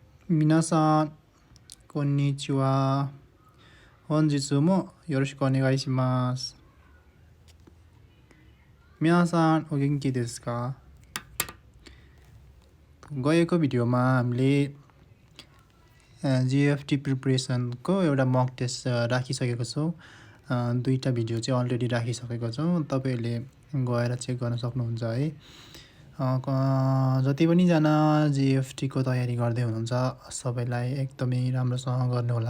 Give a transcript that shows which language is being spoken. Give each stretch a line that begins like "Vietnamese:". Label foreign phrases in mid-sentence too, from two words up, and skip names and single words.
Japanese: 皆さん、こんにちは。本日もよろしくお願いします。皆さん、お元気ですか?
Nepali: गएको भिडियोमा हामीले GFT प्रिपरेसनको एउटा
English: mock test
Nepali: राखिसकेको छौँ। दुईटा भिडियो चाहिँ अलरेडी राखिसकेको छौँ। तपाईहरुले गएर चेक गर्न सक्नुहुन्छ है। जति पनि जना GFT को तयारी गर्दै हुनुहुन्छ सबैलाई एकदमै राम्रोसँग गर्नुहोला।